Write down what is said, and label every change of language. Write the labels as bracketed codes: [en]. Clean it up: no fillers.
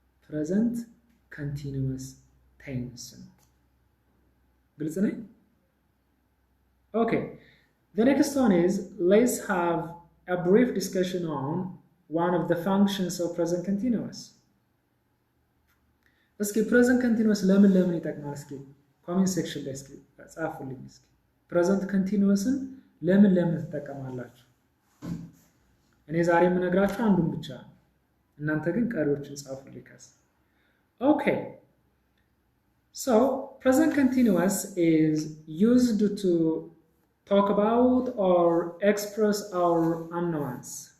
[am] present continuous tense ነው። ግልጽ ነው? Okay. [en] The next one is, let's have a brief discussion on one of the functions of present continuous. [am] እስኪ present continuous ለምን ይጠቅማል? እስኪ comment section ላይ እስኪ ጻፉልኝ። እስኪ present continuousን ለምን ትጠቀማላችሁ? እኔ ዛሬ የምነግራችሁ አንዱን ብቻ፣ እናንተ ግን ቀሪዎችን ጻፉልኝ ከስ። Okay. [en] So, present continuous is used to talk about or express our unknowns.